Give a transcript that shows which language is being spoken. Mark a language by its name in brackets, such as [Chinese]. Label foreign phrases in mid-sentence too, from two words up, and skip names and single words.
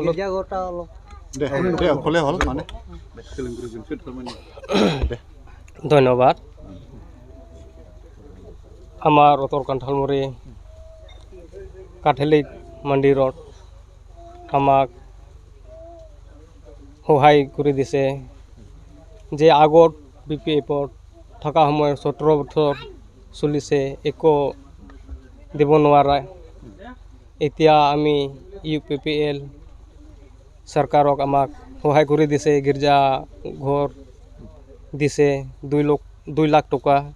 [Assamese] ধন্যবাদ আমাৰ উত্তৰ কান্থালমুৰি কেথলিক মন্দিৰত আমাক সহায় কৰি দিছে যে আগত বিপিএফত থকা সময় 17 বছৰ চলিছে একো দিব নোৱাৰে। এতিয়া আমি ইউপিপিএল চৰকাৰক আমাক সহায় কৰি দিছে, গীৰ্জা ঘৰ দিছে 2 লাখ টকা।